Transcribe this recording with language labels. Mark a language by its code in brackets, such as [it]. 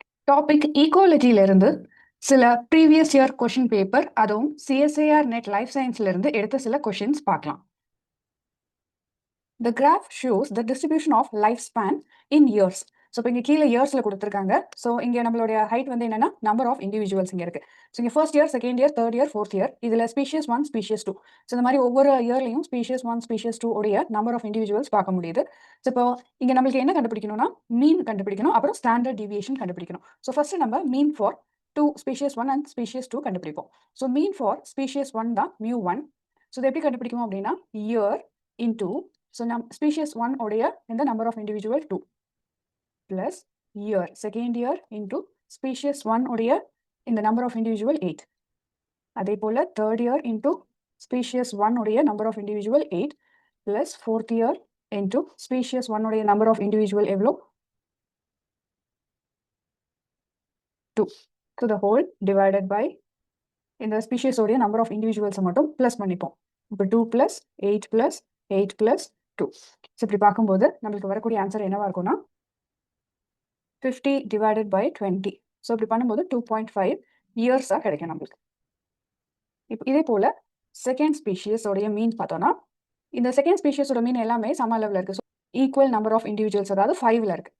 [ta] Topic ஈகாலஜில இருந்து சில previous year question paper, அதுவும் சிஎஸ்ஐஆர் நெட் லைஃப் சயின்ஸ்ல இருந்து எடுத்த சில கொஷின்ஸ் பார்க்கலாம். [en] The graph shows the distribution of lifespan in years. [ta] So இப்போ இங்கே கீழே இயர்ஸில் கொடுத்துருக்காங்க. ஸோ இங்கே நம்மளுடைய ஹைட் வந்து என்னன்னா நம்பர் ஆஃப் இண்டிவிஜுவல்ஸ் இங்கே இருக்கு. ஸோ இங்கே first year, second year, third year, fourth year, இதில் ஸ்பீஷியஸ் 1, ஸ்பீஷியஸ் 2. ஸோ இந்த மாதிரி ஒவ்வொரு இயர்லையும் ஸ்பீஷியஸ் 1, ஸ்பீஷியஸ் 2 உடைய நம்பர் ஆஃப் இண்டிவிஜுவல்ஸ் பார்க்க முடியுது. ஸோ இப்போ இங்கே நம்மளுக்கு என்ன கண்டுபிடிக்கணும்னா மீன் கண்டுபிடிக்கணும், அப்புறம் ஸ்டாண்டர்ட் டிவியேஷன் கண்டுபிடிக்கணும். ஸோ ஃபர்ஸ்ட் நம்ம mean for 2 species 1 and species 2 கண்டுபிடிப்போம். ஸோ மீன் ஃபார் ஸ்பீஷியஸ் 1 தான் μ1. ஸோ இதை எப்படி கண்டுபிடிக்கும் அப்படின்னா இயர் இன்டூ [en] so species 1 [ta] உடைய இந்த [en] number of individual 2 plus year second year [ta] into species 1 உடைய இந்த [en] number of individual 8. [ta] அதே போல [en] third year into species 1 [ta] உடைய [en] number of individual 8 plus fourth year into species 1 [ta] உடைய number of individual எவ்வளோ 2. [en] So the whole divided by இந்த species உடைய number of individuals [ta] மட்டும் plus பண்ணிப்போம். [en] இப்போ 2 plus 8 plus 8 plus 2. [ta] ஸோ இப்படி பார்க்கும்போது நம்மளுக்கு வரக்கூடிய ஆன்சர் என்னவா இருக்கும்னா 50 divided by 20. ஸோ இப்படி பண்ணும்போது 2.5 இயர்ஸாக கிடைக்கும் நம்மளுக்கு. இப்போ இதே போல செகண்ட் ஸ்பீஷியஸோடைய மீன் பார்த்தோம்னா இந்த செகண்ட் ஸ்பீஷியஸோட மீன் எல்லாமே சம அளவில் இருக்கு. So equal number of individuals, அதாவது 5ல இருக்கு.